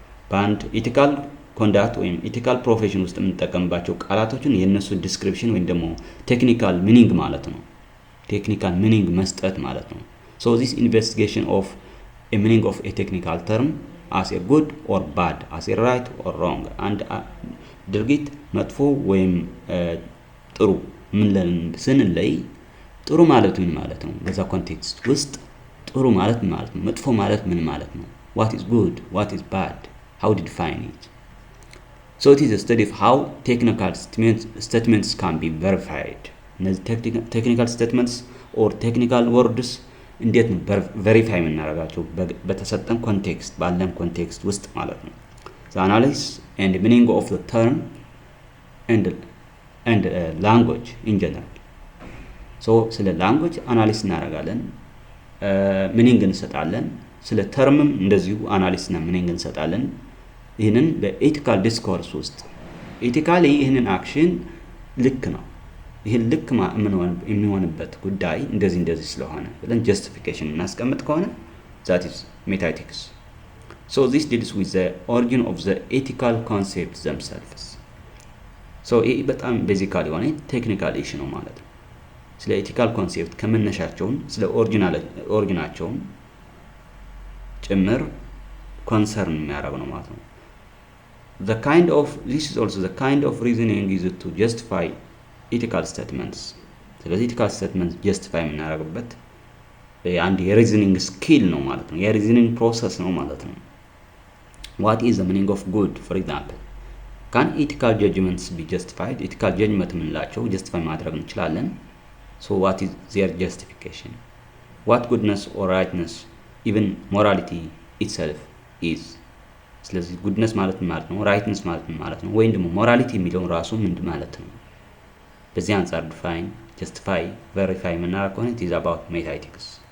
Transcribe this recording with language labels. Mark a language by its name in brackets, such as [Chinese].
[English] በአንድ ethical conduct ወይም ethical profession [Amharic] ውስጥ የምንጠቀምባቸው ቃላቶችን የነሱ [English] description ወይም ደግሞ technical meaning ማለት ነው። technical meaning መስጠት ማለት ነው። So this investigation of a meaning of a technical term as a good or bad, as a right or wrong, and [Amharic] ድርጊት መጥፎ ወይም ጥሩ ምን ስንለይ ጥሩ ማለት ምን ማለት ነው? በዛ ኮንቴክስት ውስጥ ጥሩ ማለት ምን ማለት ነው? መጥፎ ማለት ምን ማለት ነው? [English] What is good? What is bad? How to define it? So it is a study of how technical statements can be verified. [Amharic] እነዚህ technical statements or technical words እንዴት ነው ቬሪፋይ የምናደርጋቸው በተሰጠን ኮንቴክስት ባለን ኮንቴክስት ውስጥ ማለት ነው። [English] the analysis and meaning of the term and language in general. [Amharic] so ስለ language analysis እናደርጋለን፣ meaning እንሰጣለን። ስለ termም እንደዚሁ analysis እና meaning እንሰጣለን። ይህንን በኤቲካል ዲስኮርስ ውስጥ ኤቲካሊ ይህንን አክሽን ልክ ነው ይሄን ልክ የሚሆንበት ጉዳይ እንደዚህ ስለሆነ ብለን justification እናስቀምጥ ከሆነ [English] that is metaethics. So this deals with the origin of the ethical concepts themselves. [Amharic] So ይሄ በጣም ቤዚካሊ የሆነ ቴክኒካል ኢሹ ነው ማለት ነው። ስለ ethical concept ከመነሻቸው ስለ ኦሪጂናቸው ጭምር ኮንሰርን የሚያደርግ ነው ማለት ነው። [English] This is also the kind of reasoning used to justify ethical statements. [Amharic] ስለዚህ ethical statements justify የምናደርግበት አንድ የሪዝኒንግ ስኪል ነው ማለት ነው። የሪዝኒንግ ፕሮሰስ ነው ማለት ነው። [English] What is the meaning of good? For example, can ethical judgments be justified? [Amharic] ethical judgment የምንላቸው justify ማድረግ እንችላለን። [English] So what is their justification? What goodness or rightness, even morality itself is? [Amharic] ስለዚህ goodness ማለት ምን ማለት ነው? rightness ማለት ምን ማለት ነው? ወይም ደግሞ morality የሚለው ራሱ ምንድን ማለት ነው? በዚህ አንፃር define, justify, verify የምናደርግ ከሆነ [English] it is about metaethics.